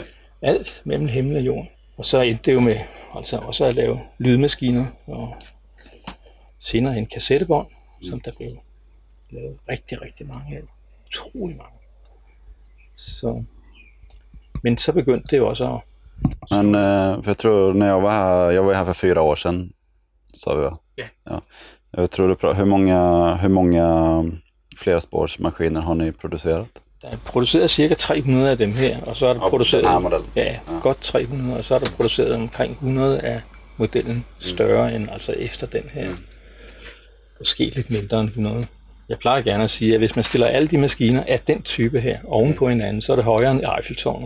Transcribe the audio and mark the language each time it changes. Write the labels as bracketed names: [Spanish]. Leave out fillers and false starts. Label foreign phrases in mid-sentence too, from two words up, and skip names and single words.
[Danish] Alt mellem himmel og jord. Og så endte det jo med altså også at lave lydmaskiner og senere en kassettebånd, som der blev lavet rigtig, rigtig mange af. Utrolig mange. Så. Men så begyndte det jo også at... [Swedish] Men för jag tror när jag var här för 4 år sedan, sa vi va? Ja. Ja. Jag tror hur många flerspårsmaskiner har ni producerat? [Danish] Der er produceret cirka 300 af dem her, og så er der produceret godt 300, og så er der produceret omkring 100 af modellen større end altså efter den her. Måske lidt mindre end 100. Jeg plejer gerne at sige, at hvis man stiller alle de maskiner af den type her oven på hinanden, så er det højere end Eiffeltårnet.